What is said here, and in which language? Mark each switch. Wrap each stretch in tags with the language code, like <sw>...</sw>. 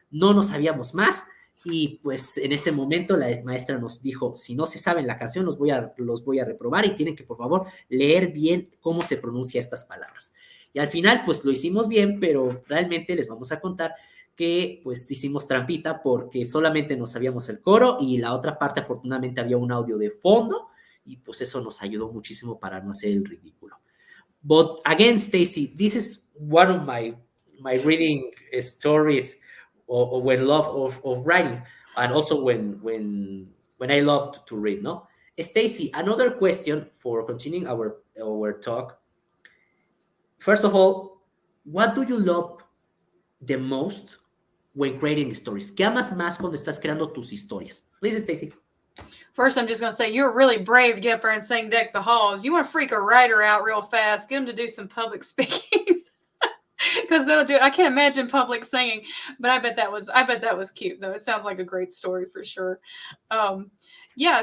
<es>No nos sabíamos más. Y pues en ese momento la maestra nos dijo, si no se saben la canción, los voy a reprobar y tienen que, por favor, leer bien cómo se pronuncia estas palabras. Y al final, pues lo hicimos bien, pero realmente les vamos a contar que pues hicimos trampita porque solamente nos sabíamos el coro y la otra parte afortunadamente había un audio de fondo y pues eso nos ayudó muchísimo para no hacer el ridículo.</es> <en>But again, Stacy, this is one of my reading stories or when love of writing and also when I love to read, no? Stacy, another question for continuing our talk. First of all, what do you love the most when creating stories?</en> <es>¿Qué amas más cuando estás creando tus historias?</es> <en>Please, Stacy. First, I'm just going to say you're really brave to get up there and sing Deck the Halls. You want to freak a writer out real fast, get them to do some public speaking. Because they'll do it. I can't imagine public singing, but I bet that was cute though. It sounds like a great story for sure. Yeah.</en>